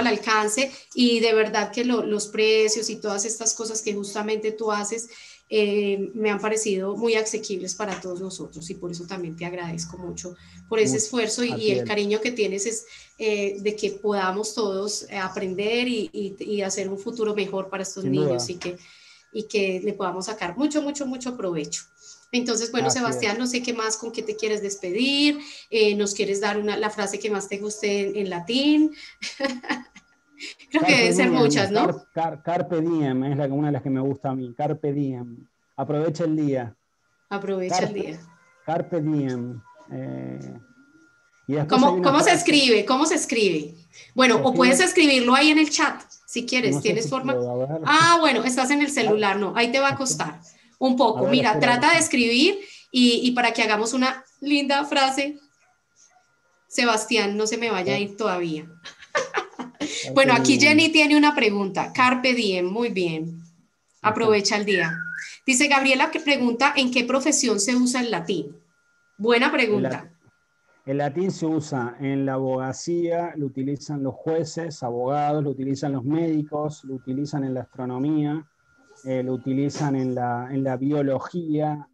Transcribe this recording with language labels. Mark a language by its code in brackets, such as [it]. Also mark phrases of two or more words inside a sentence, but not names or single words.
[es] al alcance y de verdad que los precios y todas estas cosas que justamente tú haces me han parecido muy asequibles para todos nosotros y por eso también te agradezco mucho por ese esfuerzo y el cariño que tienes es de que podamos todos aprender y hacer un futuro mejor para estos niños y que le podamos sacar mucho, mucho, mucho provecho. Entonces, bueno, Así Sebastián, es. no sé qué más, con qué te quieres despedir, nos quieres dar la frase que más te guste en latín. Creo que Carpe deben ser diem, muchas, ¿no? [la] carpe diem [es] es una de las que me gusta a mí. [la] Carpe diem. [es] Aprovecha el día. Aprovecha el día. [la] Carpe diem. [es] Y después hay una ¿Cómo se frase. escribe? ¿Cómo se escribe? Bueno, Se o puedes escribe, escribirlo ahí en el chat, si quieres. no sé ¿Tienes si forma? puedo, a ver. Ah, bueno, estás en el celular, no, ahí te va a costar un A poco. ver, Mira, espera. trata de escribir y para que hagamos una linda frase, Sebastián, no se me vaya a ir todavía. Bueno, aquí Jenny tiene una pregunta. [la] Carpe diem, [es] muy bien. Aprovecha el día. Dice Gabriela que pregunta en qué profesión se usa el latín. Buena pregunta. El latín se usa en la abogacía, lo utilizan los jueces, abogados, lo utilizan los médicos, lo utilizan en la astronomía, lo utilizan en la biología,